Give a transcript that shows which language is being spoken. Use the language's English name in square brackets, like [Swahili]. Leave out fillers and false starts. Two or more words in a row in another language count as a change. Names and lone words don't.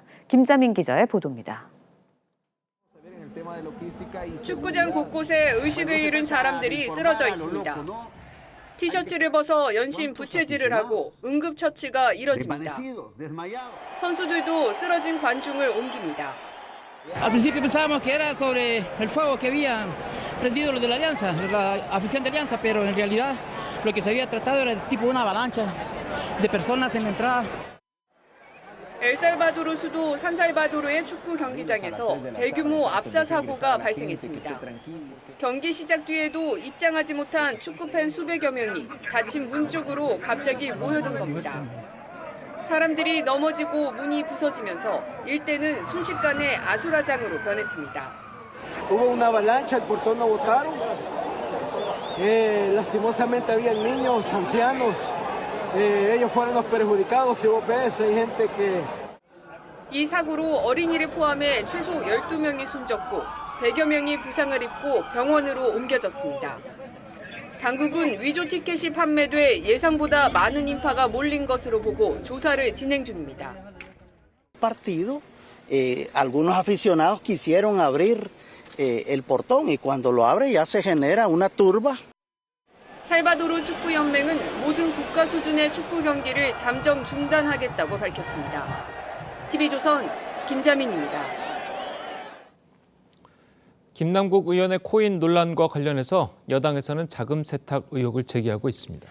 [Korean] 김자민 기자의 보도입니다. 축구장 곳곳에 의식을 잃은 사람들이 쓰러져 있습니다. 티셔츠를 벗어 연신 부채질을 하고 응급처치가 이뤄집니다. 선수들도 쓰러진 관중을 옮깁니다. [Spanish] Al principio pensábamos que era sobre el fuego que habían prendido los de la Alianza, la afición de Alianza, pero en realidad lo que se había tratado era tipo una avalancha de personas en la entrada. [Korean] 엘살바도르 수도 산살바도르의 축구 경기장에서 대규모 압사 사고가 발생했습니다. 경기 시작 뒤에도 입장하지 못한 축구팬 수백여 명이 닫힌 문 쪽으로 갑자기 모여든 겁니다. 사람들이 넘어지고 문이 부서지면서 일대는 순식간에 아수라장으로 변했습니다. [Spanish] Hubo una avalancha, el portón no botaron. Lastimosamente habían niños, ancianos. Ellos fueron los perjudicados. Si vos ves, hay gente que [Korean] 이 사고로 어린이를 포함해 최소 12명이 숨졌고 100여 명이 부상을 입고 병원으로 옮겨졌습니다. 당국은 위조 티켓이 판매돼 예상보다 많은 인파가 몰린 것으로 보고 조사를 진행 중입니다. [Spanish] Partido, algunos aficionados quisieron abrir el portón y cuando lo abre ya se genera una turba. [Korean] 살바도르 축구연맹은 모든 국가 수준의 축구 경기를 잠정 중단하겠다고 밝혔습니다. TV조선 김자민입니다. 김남국 의원의 코인 논란과 관련해서 여당에서는 자금 세탁 의혹을 제기하고 있습니다.